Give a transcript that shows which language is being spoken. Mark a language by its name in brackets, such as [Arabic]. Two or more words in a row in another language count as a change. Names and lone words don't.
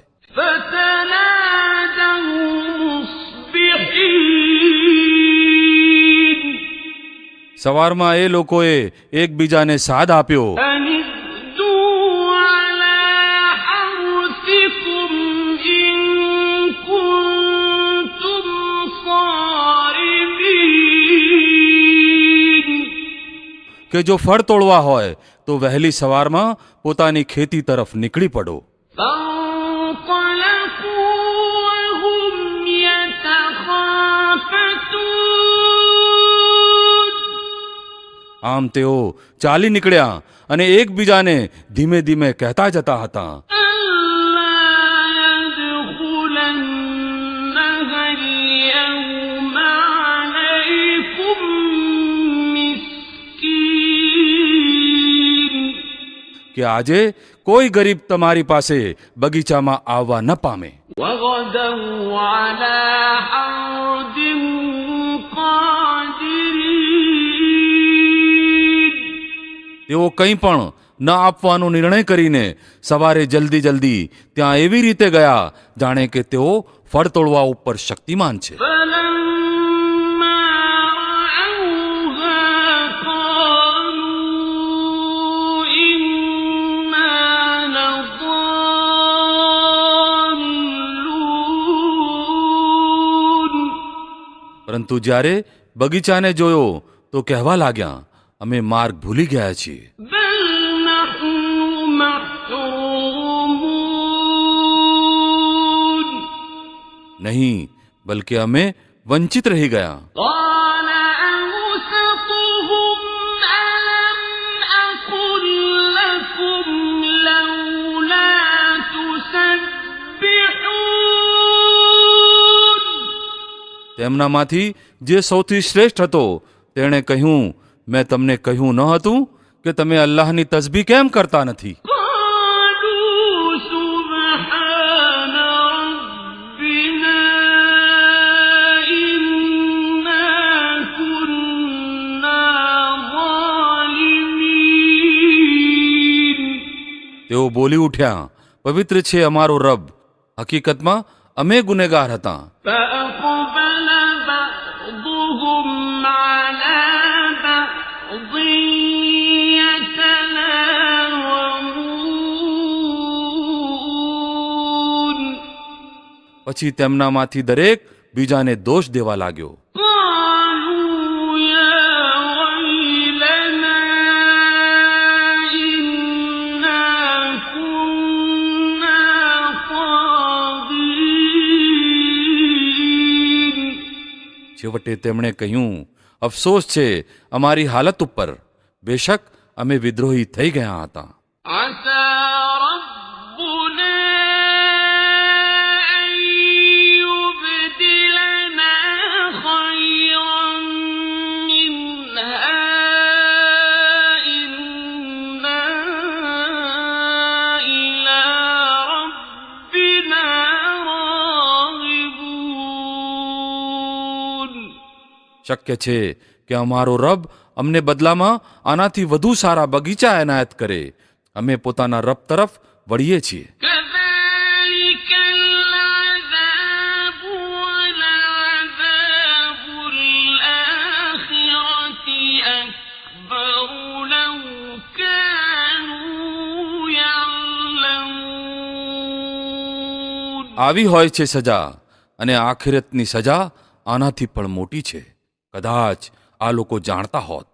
[Arabic] فتنادوا مصبحين [Gujarati] સવારમાં એ લોકોએ એકબીજાને સાદ આપ્યો [Arabic] أن اغدوا على حرثكم إن كنتم صارمين [Gujarati] કે જો ફળ તોડવા હોય તો વહેલી સવારમાં પોતાની ખેતી તરફ નીકળી પડો. [Arabic] فانطلقوا وهم يتخافتون [Gujarati] આમ તેઓ ચાલી નીકળ્યા અને એકબીજાને ધીમે ધીમે કહેતા જતા હતા, [Arabic] ألا يدخلنها اليوم عليكم مسكين [Gujarati] કે આજે કોઈ ગરીબ તમારી પાસે બગીચામાં આવવા ન પામે. [Arabic] وغدوا على حرد قادرين [Gujarati] તેઓ કંઈ પણ ન આપવાનો નિર્ણય કરીને સવારે જલ્દી જલ્દી ત્યાં એવી રીતે ગયા જાણે કે તેઓ ફળ તોડવા ઉપર શક્તિમાન છે. [Arabic] فلما رأوها قالوا إنا لضالون [Gujarati] પરંતુ જ્યારે બગીચાને જોયો તો કહેવા લાગ્યા, અમે માર્ગ ભૂલી ગયા છીએ. [Arabic] بل نحن محرومون [Gujarati] નહીં, બલકે અમે વંચિત રહી ગયા. [Arabic] قال أوسطهم ألم أقل لكم لولا تسبحون [Gujarati] તેમનામાંથી જે સૌથી શ્રેષ્ઠ હતો તેણે કહ્યું, મેં તમને કહ્યું ન હતું કે તમે અલ્લાહની તસ્બીહ કેમ કરતા નથી? [Arabic] قالوا سبحان ربنا إنا كنا ظالمين [Gujarati] તેઓ બોલી ઉઠ્યા, પવિત્ર છે અમારો રબ, હકીકતમાં અમે ગુનેગાર હતા. [Arabic] فأقبل بعضهم على بعض يتلاومون [Gujarati] પછી તેમનામાંથી દરેક બીજાને દોષ દેવા લાગ્યો. [Arabic] قالوا يا ويلنا إنا كنا طاغين [Gujarati] છેવટે તેમણે કહ્યું, અફસોસ છે અમારી હાલત ઉપર, બેશક અમે વિદ્રોહી થઈ ગયા હતા. [Arabic] عسى ربنا أن يبدلنا خيرا منها إنا إلى ربنا راغبون [Gujarati] શક્ય છે કે અમારો રબ અમને બદલામાં આનાથી વધુ સારા બગીચા એનાયત કરે. અમે પોતાના રબ તરફ વળીએ છીએ. [Arabic] كذلك العذاب ولعذاب الآخرة أكبر لو كانوا يعلمون [Gujarati] આવી હોય છે સજા, અને આખિરતની સજા આનાથી પણ મોટી છે. કદાચ આ લોકો જાણતા હોત